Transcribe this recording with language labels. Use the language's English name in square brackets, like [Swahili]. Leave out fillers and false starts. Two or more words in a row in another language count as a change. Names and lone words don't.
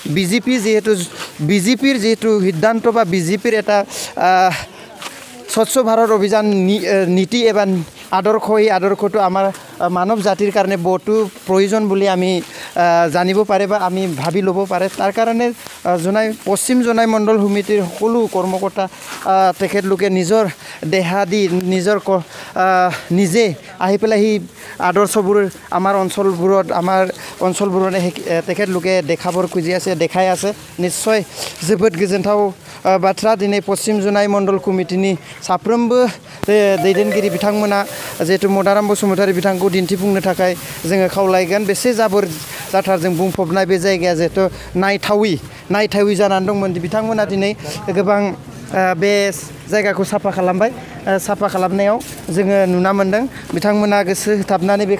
[Assamese] বিজেপিৰ যেটো সিদ্ধান্ত বা বিজেপিৰ এটা স্বচ্ছ ভাৰত অভিযান নীতি এবা আদৰ্শটো আমাৰ মানৱ জাতিৰ কাৰণে বহুতো প্ৰয়োজন বুলি আমি জানিব পাৰে বা আমি ভাবি ল'ব পাৰে তাৰ কাৰণে পশ্চিম জনাই মণ্ডল সমিতিৰ সকলো কৰ্মকৰ্তা তেখেতলোকে নিজৰ দেহা দি নিজে আহি পেলাই সেই আদৰ্শবোৰ আমাৰ অঞ্চলবোৰত তেখেতলোকে দেখাবৰ খুজি আছে দেখাই আছে নিশ্চয় [Bodo] जोबोद गोजोनथाव बाथ्रा दिनै पश्चिम जुनाय मण्डल कमिटिनि साफ्रोमबो दैदेनगिरि बिथांमोना जेतु मदाराम बसुमतारी बिथांखौ दिन्थिफुंनो थाखाय जोङो खावलायगोन बेसे जाबोर जाथारजों बुंफबनाय बे जायगाया जेतु नायथावि जानानै दंमोन बिथांमोना दिनै गोबां बे जायगाखौ साफा खालामबाय साफा खालामनायाव जोङो नुना मोन्दों बिथांमोना गोसो होथाबनानै बे